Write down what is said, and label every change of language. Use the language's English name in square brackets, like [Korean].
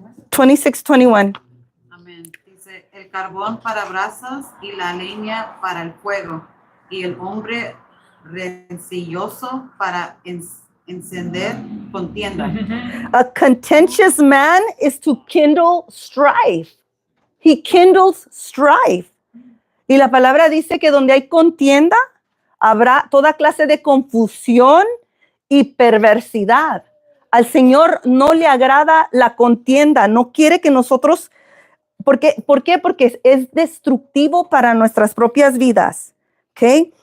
[Spanish] 26:21. Amén. Dice, el carbón para brasas y la leña para el fuego, y el hombre rencilloso para encender contienda. [English] A contentious man is to kindle strife. He kindles strife. [Spanish] Y la palabra dice que donde hay contienda, habrá toda clase de confusión y perversidad. Al Señor no le agrada la contienda, no quiere que nosotros, ¿por qué? Porque es destructivo para nuestras propias vidas, ¿ok?